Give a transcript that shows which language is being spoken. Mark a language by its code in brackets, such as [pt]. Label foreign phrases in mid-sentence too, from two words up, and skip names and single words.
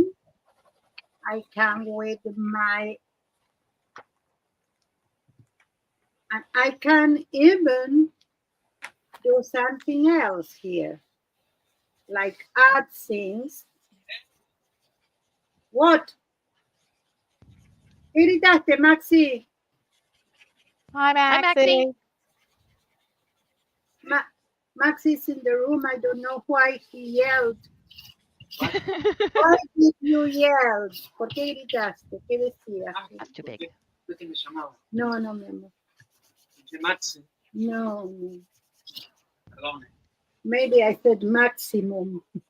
[en] I come with and I can even do something else here, like add things. What? [es] Irritaste, Maxi. [en] Hi, Maxie. Maxi's in the room. I don't know why he yelled. Why did you yell? [es] ¿Por qué gritaste? ¿Qué decías? [en] That's too big. [es] No, mi amor. No. [en] Maybe I said maximum.